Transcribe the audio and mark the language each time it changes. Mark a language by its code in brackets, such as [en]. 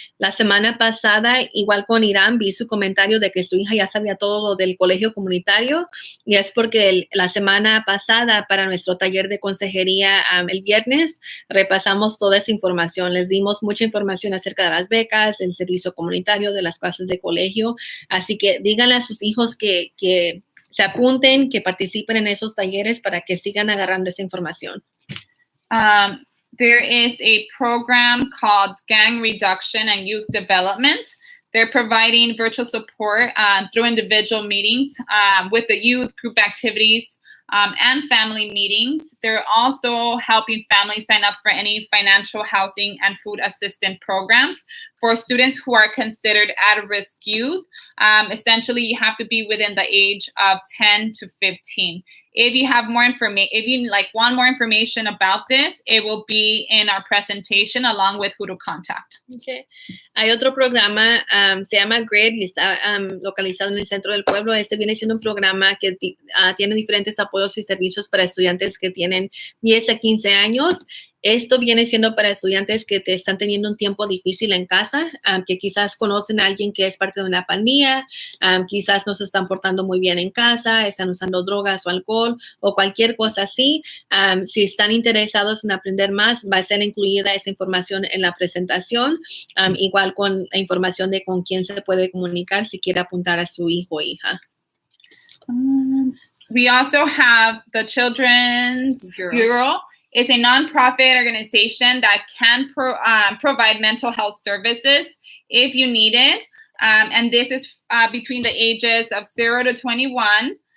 [es] La semana pasada, igual con Irán, vi su comentario de que su hija ya sabía todo lo del colegio comunitario y es porque la semana pasada para nuestro taller de consejería el viernes repasamos toda esa información. Les dimos mucha información acerca de las becas, el servicio comunitario, de las clases de colegio. Así que díganle a sus hijos que se apunten, que participen en esos talleres para que sigan agarrando esa información. [en] There is a program called Gang Reduction and Youth Development. They're providing virtual support through individual meetings with the youth, group activities, and family meetings. They're also helping families sign up for any financial, housing, and food assistance programs for students who are considered at-risk youth. Essentially, you have to be within the age of 10 to 15. If you have more information, if you want more information about this, it will be in our presentation along with who to contact. Okay. [es] Hay otro programa, se llama GRID y está localizado en el centro del pueblo. Este viene siendo un programa que tiene diferentes apoyos y servicios para estudiantes que tienen 10 a 15 años. Esto viene siendo para estudiantes que te están teniendo un tiempo difícil en casa, que quizás conocen a alguien que es parte de una pandilla, quizás no se están portando muy bien en casa, están usando drogas o alcohol o cualquier cosa así. Si están interesados en aprender más, va a ser incluida esa información en la presentación, igual con la información de con quién se puede comunicar si quiere apuntar a su hijo o hija. [en] We also have the Children's Bureau. It's a nonprofit organization that can provide mental health services if you need it. And this is between the ages of 0 to 21.